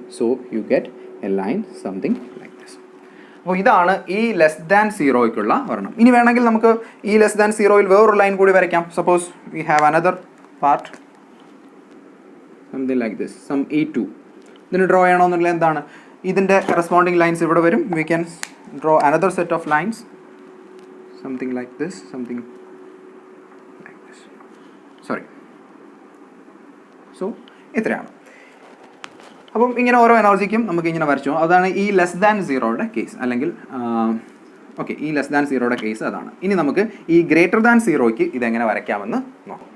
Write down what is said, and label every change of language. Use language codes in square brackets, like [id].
[en] So you get a line something like this. [ml] അപ്പോൾ ഇതാണ് ഈ <0യ്ക്കുള്ള ഒരെണ്ണം. ഇനി വേണമെങ്കിൽ നമുക്ക് ഈ <0യിൽ വേറൊരു ലൈൻ കൂടി വരയ്ക്കാം. [en] Suppose we have another part something like this, some E2. [ml] ഇതിന് ഡ്രോ ചെയ്യണമെന്നുള്ള എന്താണ്? ഇതിൻ്റെ കറസ്പോണ്ടിങ് ലൈൻസ് ഇവിടെ വരും. [en] We can draw another set of lines something like this, sorry. [ml] So ഇത്രയാണ്. അപ്പം ഇങ്ങനെ ഓരോ എനർജിക്കും നമുക്ക് ഇങ്ങനെ വരച്ചു. അതാണ് ഈ ലെസ് ദാൻ സീറോയുടെ കേസ്, അല്ലെങ്കിൽ ഓക്കെ, ഈ ലെസ് ദാൻ സീറോയുടെ കേസ് അതാണ്. ഇനി നമുക്ക് ഈ ഗ്രേറ്റർ ദാൻ സീറോയ്ക്ക് ഇതെങ്ങനെ വരയ്ക്കാമെന്ന് നോക്കാം.